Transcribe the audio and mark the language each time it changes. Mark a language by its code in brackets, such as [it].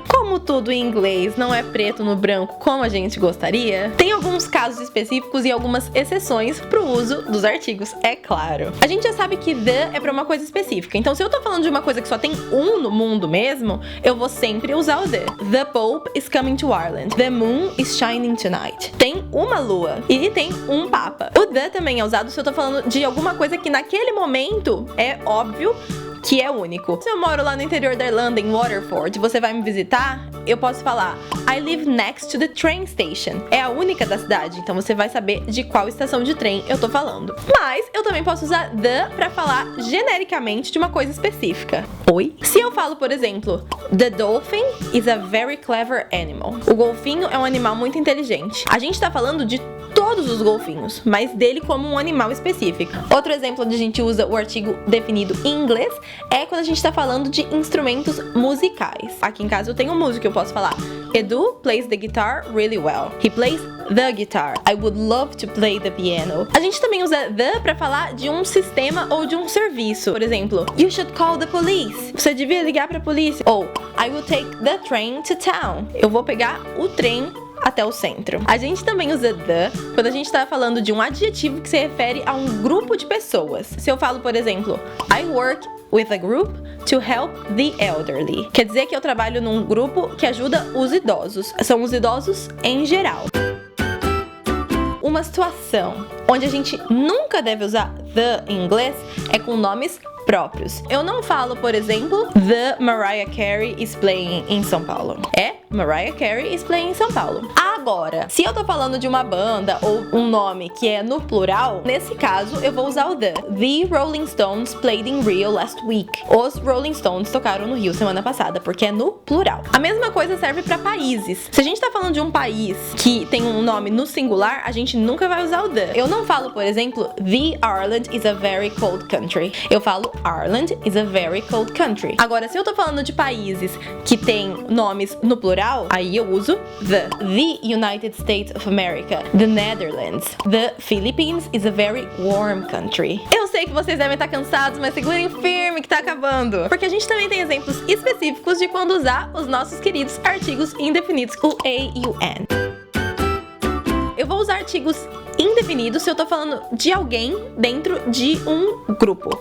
[pt] Como tudo em inglês não é preto no branco como a gente gostaria, tem alguns casos específicos e algumas exceções pro uso dos artigos, é claro. A gente já sabe que the é pra uma coisa específica, então se eu tô falando de uma coisa que só tem um no mundo mesmo, eu vou sempre usar o the. [en] The Pope is coming to Ireland. The moon is shining tonight. [pt] Tem uma lua e tem um papa. O the também é usado se eu tô falando de alguma coisa que naquele momento é óbvio que é único. Se eu moro lá no interior da Irlanda, em Waterford, você vai me visitar, eu posso falar [en] I live next to the train station. [pt] É a única da cidade, então você vai saber de qual estação de trem eu tô falando. Mas eu também posso usar the pra falar genericamente de uma coisa específica. Oi? Se eu falo, por exemplo, [en] the dolphin is a very clever animal. [pt] O golfinho é um animal muito inteligente. A gente tá falando de todos os golfinhos, mas dele como um animal específico. Outro exemplo onde a gente usa o artigo definido em inglês é quando a gente tá falando de instrumentos musicais. Aqui em casa eu tenho um músico, eu posso falar [en] Edu plays the guitar really well. He plays the guitar. I would love to play the piano. [pt] A gente também usa the pra falar de um sistema ou de um serviço. Por exemplo, [en] you should call the police. [pt] Você devia ligar pra polícia. [en] Ou I will take the train to town. [pt] Eu vou pegar o trem até o centro. A gente também usa the quando a gente tá falando de um adjetivo que se refere a um grupo de pessoas. Se eu falo, por exemplo, [en] I work with a group to help the elderly. [pt] Quer dizer que eu trabalho num grupo que ajuda os idosos. São os idosos em geral. Uma situação onde a gente nunca deve usar the em inglês é com nomes próprios. Eu não falo, por exemplo, [en] the Mariah Carey is playing [pt] em São Paulo. É [en] Mariah Carey is playing [pt] em São Paulo. Agora, se eu tô falando de uma banda ou um nome que é no plural, nesse caso eu vou usar o the. [en] The Rolling Stones played in Rio last week. [pt] Os Rolling Stones tocaram no Rio semana passada, porque é no plural. A mesma coisa serve pra países. Se a gente tá falando de um país que tem um nome no singular, a gente nunca vai usar o the. Eu não falo, por exemplo, [en] the Ireland is a very cold country. [pt] Eu falo [en] Ireland is a very cold country. [pt] Agora, se eu tô falando de países que tem nomes no plural, aí eu uso the. The [en] United States of America. The Netherlands. The Philippines is a very warm country. [pt] Eu sei que vocês devem estar cansados, mas segurem firme que tá acabando. Porque a gente também tem exemplos específicos de quando usar os nossos queridos artigos indefinidos, o a e o an. Eu vou usar artigos indefinidos se eu tô falando de alguém dentro de um grupo.